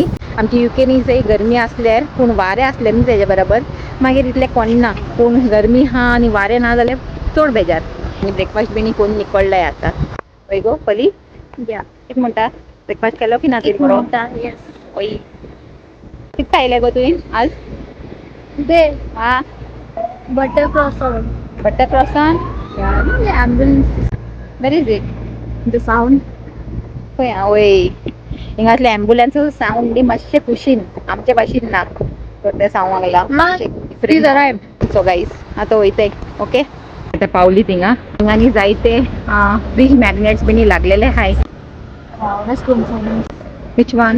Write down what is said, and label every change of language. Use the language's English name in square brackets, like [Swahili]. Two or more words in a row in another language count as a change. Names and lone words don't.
[Konkani] आमच्या युकेनी जंय गरमी आसल्यार पूण वारें आसलें न्ही तेजे बरोबर मागीर इतलें कोन्ना. पूण गरमी हा आनी वारें ना जाल्यार चड बेजार. आनी ब्रेकफास्ट बिनी करून निकळ्ळाय आतां. वय गो पली [English] Yeah. [Konkani] एक म्हणटा ब्रेकफास्ट केलो की ना तरी बरो. [English] Yes. [Konkani] वय कितें खायलें गो तुवें आज? [English] Today, हा butter croissant. butter croissant. Yeah. You know the ambulance, where is it? the sound. [Konkani] पळय आवय हिंगासले [English] ambulance sound [Konkani] न्ही मातशें कुशीन आमचे भाशेन ना. तर ते सावंक लागला. [English] Please arrive. [Konkani] सो गाईस आतां वयताय ओके. आतां पावली थिंगा हिंगांनी जायते [English] fridge magnets [Konkani] बिनी लागलेले हाय. [English] Wow, let's go inside. which one?